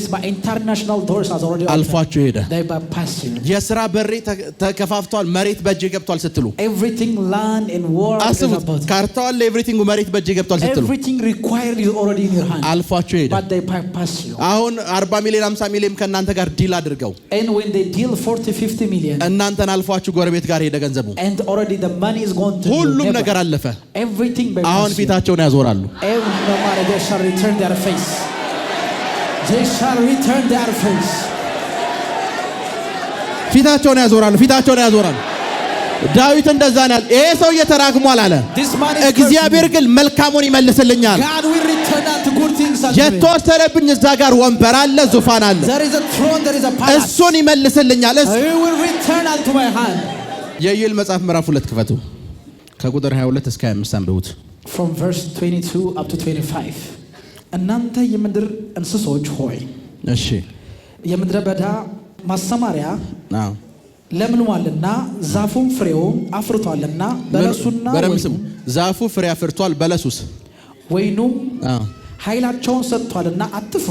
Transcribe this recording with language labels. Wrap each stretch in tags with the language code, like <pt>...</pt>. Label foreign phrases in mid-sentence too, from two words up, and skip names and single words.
<am>አልፏችሁ ሄደ። የሥራ በሬ ተከፋፍቷል፣ መሬት በእጄ ገብቷል ስትሉ አስቡት። ካርታው አለ፣ ኤቭሪቲንግ መሬት በእጄ ገብቷል ስትሉ አልፏችሁ ሄደ። አሁን 40 ሚሊዮን 50 ሚሊዮን ከእናንተ ጋር ዲል አድርገው እናንተን አልፏችሁ ጎረቤት ጋር ሄደ ገንዘቡ። ሁሉም ነገር አለፈ። አሁን ፊታቸውን ያዞራሉ።</am> <en>They shall return their face. They shall return their face.</en> <am>ፊታቸውን ያዞራሉ። ፊታቸውን ያዞራሉ። ዳዊት እንደዛ ነው ያለ። ይሄ ሰው እየተራግሟል አለ። እግዚአብሔር ግን መልካሙን ይመልስልኛል።</am> <en>God will return unto good things.</en> <am>የተወሰደብኝ እዛ ጋር ወንበር አለ፣ ዙፋን አለ።</am> <en>There is a throne, there is a palace.</en> <am>እሱን ይመልስልኛል።</am> <en>He will return unto my hand.</en> <am>የኢዮኤል መጽሐፍ ምዕራፍ 2 ክፈቱ። ከቁጥር 22 እስከ 25 አንብቡት።</am> <en>From verse 22 up to 25.</en> <am>እናንተ የምድር እንስሶች ሆይ እሺ የምድረ በዳ ማሰማሪያ ለምልሟልና ዛፉም ፍሬውን አፍርቷልና በለሱና በረምስም ዛፉ ፍሬ አፍርቷል፣ በለሱስ ወይኑም ኃይላቸውን ሰጥቷልና አትፍሩ።</am>